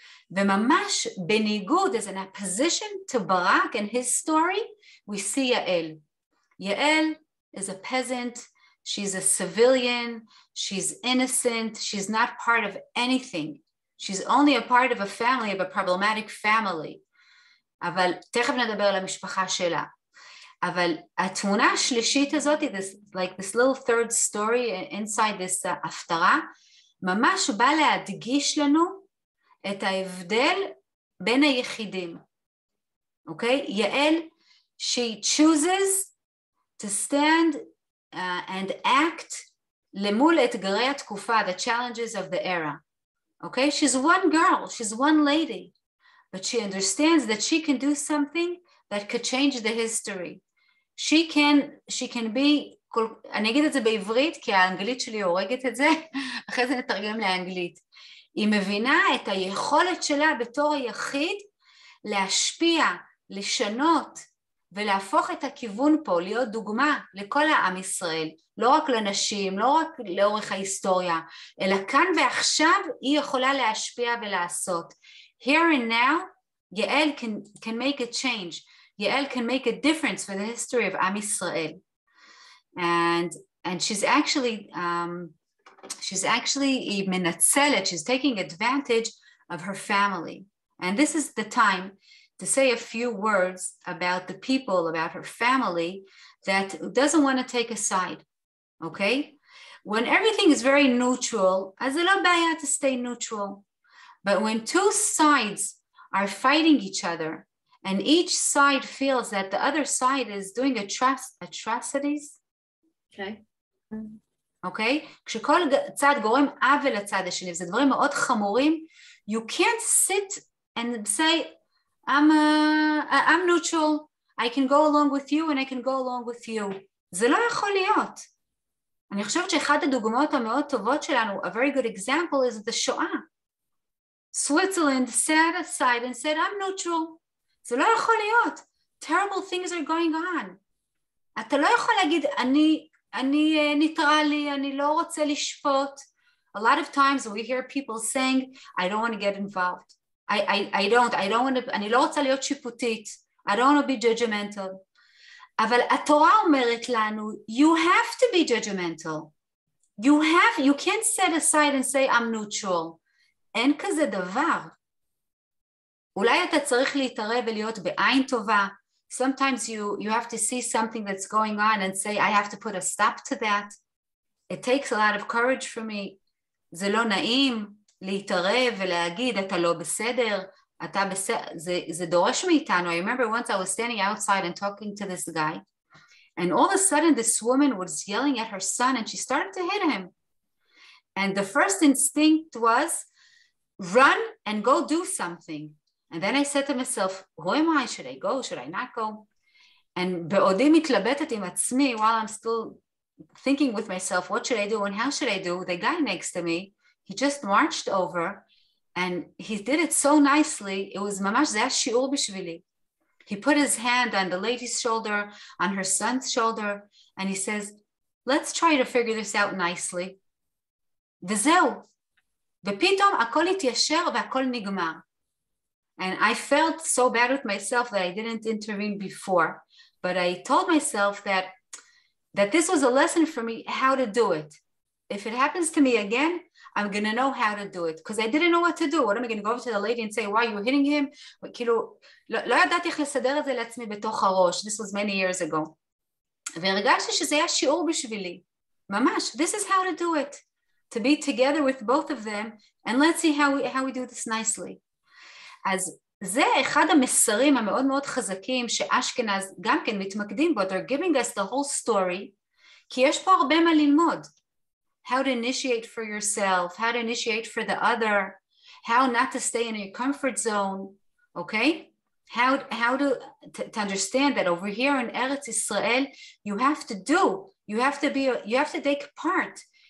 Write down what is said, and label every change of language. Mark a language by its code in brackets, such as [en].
[he] וממש בניגוד, [en] as an opposition to Barak and his story, we see Yael. Yael is a peasant, she's a civilian, she's innocent, she's not part of anything. She's only a part of a family, of a problematic family. [he] אבל תכף נדבר על המשפחה שלה. אבל התמונה השלישית הזאת, [en] like this little third story inside this [he] הפטרה, ממש בא להדגיש לנו את ההבדל בין היחידים. אוקיי? [en] יעל, she chooses to stand and act [he] למול אתגרי התקופה, [en] the challenges of the era. Okay? She's one girl, she's one lady, but she understands that she can do something that could change the history. She can be, [he] אני אגיד את זה בעברית, כי האנגלית שלי הורגת את זה, אחרי זה נתרגם לאנגלית. היא מבינה את היכולת שלה בתור היחיד להשפיע, לשנות ולהפוך את הכיוון פה, להיות דוגמה לכל העם ישראל, לא רק לנשים, לא רק לאורך ההיסטוריה, אלא כאן ועכשיו היא יכולה להשפיע ולעשות. [en] Here and now, יעל can make a change. יעל can make a difference for the history of עם ישראל. And she's actually [he] היא מנצלת, [en] she's taking advantage of her family. And this is the time to say a few words about the people, about her family, that doesn't want to take a side, okay? When everything is very neutral, [he] אז זה לא בעיה [en] to stay neutral. But when two sides are fighting each other, and each side feels that the other side is doing atrocities, okay? Okay? [he] כשכל צד גורם עוול לצד השני, וזה דברים מאוד חמורים, [en] you can't sit and say, I'm neutral, I can go along with you and I can go along with you. [he] זה לא יכול להיות. אני חושבת שאחת הדוגמאות המאוד טובות שלנו, [en] a very good example is the [he] שואה. [en] Switzerland sat aside and said, I'm neutral. [he] זה לא יכול להיות. [en] Terrible things are going on. [he] אתה לא יכול להגיד, אני ניטרלי, אני לא רוצה לשפוט, [en] A lot of times we hear people saying, I don't want to get involved. I don't want to, [he] אני לא רוצה להיות שיפוטית. [en] I don't want to be judgmental. [he] אבל התורה אומרת לנו, [en] you have to be judgmental. You can't set aside and say, I'm neutral. [he] אין כזה דבר. אולי אתה צריך להתערב ולהיות בעין טובה. [en] Sometimes you have to see something that's going on and say, I have to put a stop to that. It takes a lot of courage for me. [he] זה לא נעים להתערב ולהגיד, אתה לא בסדר, אתה בסדר, זה דורש מאיתנו. [en] I remember once I was standing outside and talking to this guy, and all of a sudden this woman was yelling at her son and she started to hit him. And the first instinct was, run and go do something. And then I said to myself, who am I? Should I go? Should I not go? And [he] בעודי מתלבטת עם עצמי, [en] while I'm still thinking with myself, what should I do and how should I do? The guy next to me, he just marched over and he did it so nicely. It was [he] ממש, זה היה שיעור בשבילי. [en] He put his hand on the lady's shoulder, on her son's shoulder, and he says, let's try to figure this out nicely. [he] וזהו. ופתאום הכל התיישר והכל נגמר. [en] And I felt so bad with myself that I didn't intervene before. But I told myself that this was a lesson for me, how to do it. If it happens to me again, I'm going to know how to do it. Because I didn't know what to do. What am I going to go over to the lady and say, why are you hitting him? [he] כאילו, לא ידעתי איך לסדר את זה לעצמי בתוך הראש. [en] This was many years ago. [he] והרגשתי שזה היה שיעור בשבילי. [en] ממש, this is how to do it. To be together with both of them, and let's see how we do this nicely. [he] אז זה אחד המסרים המאוד מאוד חזקים שאשכנז גם כן מתמקדים בו. [en] They're giving us the whole story, [he] כי יש פה הרבה מה ללמוד. [en] How to initiate for yourself, how to initiate for the other, how not to stay in your comfort zone, okay? How to understand that over here in Eretz Israel, you have to take part.